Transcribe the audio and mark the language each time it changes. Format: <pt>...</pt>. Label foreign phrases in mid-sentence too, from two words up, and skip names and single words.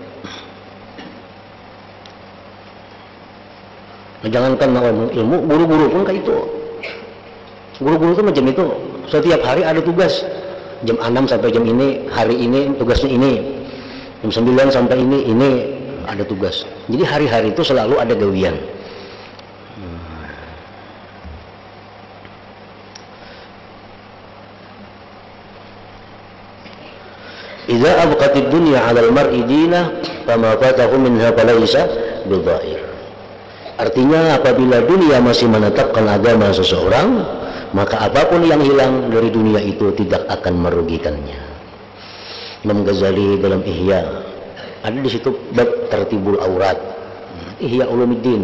<bjn>Nah, jangankan orang ilmu, guru-guru pun kayak itu. Guru-guru itu macam itu. Setiap hari ada tugas. Jam 6 sampai jam ini, hari ini tugasnya ini. Jam 9 sampai ini ada tugas. Jadi hari-hari itu selalu ada gawian.</bjn> <ar>إذا أبقت الدنيا على المرء دينه فما فاته منها فليس بضائر.</ar> <id>Artinya apabila dunia masih menetapkan agama seseorang, maka apapun yang hilang dari dunia itu tidak akan merugikannya. Imam Ghazali dalam Ihya Ada di situ bab</id> <ar>ترتيب الأوراد.</ar> <id>Ihya Ulumuddin.</id>